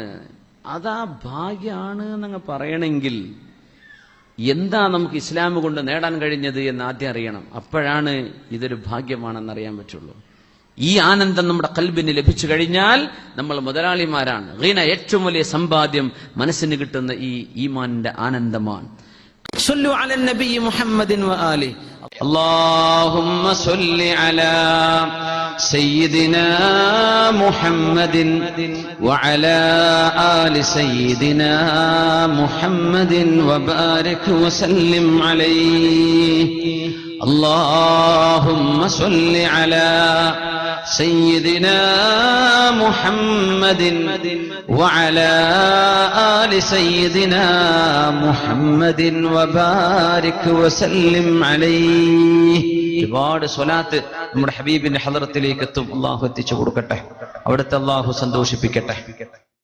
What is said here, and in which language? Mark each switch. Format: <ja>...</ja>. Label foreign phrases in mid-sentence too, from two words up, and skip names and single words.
<ml>അതാ ഭാഗ്യമാണ് എന്നങ്ങ് പറയണമെങ്കിൽ എന്താ നമുക്ക് ഇസ്ലാം കൊണ്ട് നേടാൻ കഴിഞ്ഞത് എന്ന് ആദ്യം അറിയണം. അപ്പോഴാണ് ഇതൊരു ഭാഗ്യമാണെന്നറിയാൻ പറ്റുള്ളൂ. ഈ ആനന്ദം നമ്മുടെ ഖൽബിന് ലഭിച്ചു കഴിഞ്ഞാൽ നമ്മൾ മുതലാളിമാരാണ്. ഗീന ഏറ്റവും വലിയ സമ്പാദ്യം മനസ്സിന് കിട്ടുന്ന ഈ ഈമാനിന്റെ ആനന്ദമാണ്.</ml> <ar>صلوا على النبي محمد وآله. اللهم صل على سيدنا محمد وعلى آل سيدنا محمد وبارك وسلم عليه. اللهم صل على سيدنا محمد وعلى آل سيدنا محمد وبارك وسلم عليه.</ar> <ml>ഒരുപാട് സ്വലാത്ത് നമ്മുടെ ഹബീബിന്റെ ഹളറത്തിലേക്ക് എത്തും. അള്ളാഹു എത്തിച്ചു കൊടുക്കട്ടെ, അവിടുത്തെ അള്ളാഹു സന്തോഷിപ്പിക്കട്ടെ.</ml>